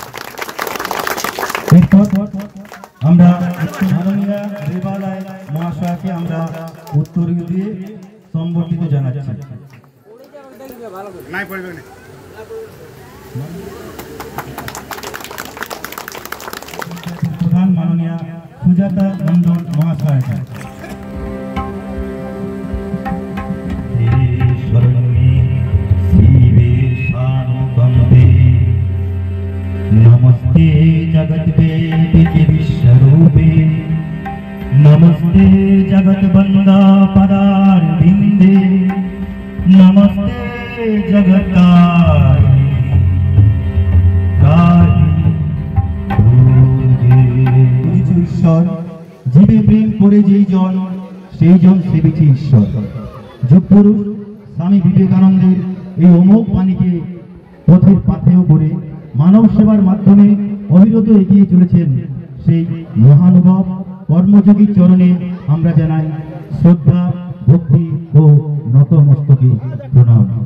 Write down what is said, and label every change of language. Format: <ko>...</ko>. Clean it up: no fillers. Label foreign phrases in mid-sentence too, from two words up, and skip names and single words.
<bn>এরপর আমরা মাননীয়া রেবা লায়েক মহাশয় তাকে আমরা উত্তরীয় দিয়ে সম্বর্ধিত জানাচ্ছি। প্রধান মাননীয় সুজাতা মন্ডল মহাশয়।</bn> <sa>नमस्ते जगत के विश्वरूपे, नमस्ते जगत बंदा पदार बिंदे, नमस्ते जगतारिणी</sa> <bn>ঈশ্বর জীবে প্রেম করে যেই জন সেই জন সেবিছে ঈশ্বর। যুগপুরুষ স্বামী বিবেকানন্দের এই অমোঘ বাণীকে পথের পাথেয় করে মানব সেবার মাধ্যমে অবিরত এগিয়ে চলেছেন সেই মহানুভব কর্মযোগী চরণে আমরা জানাই শ্রদ্ধা, ভক্তি ও নতমস্তকে প্রণাম।</bn>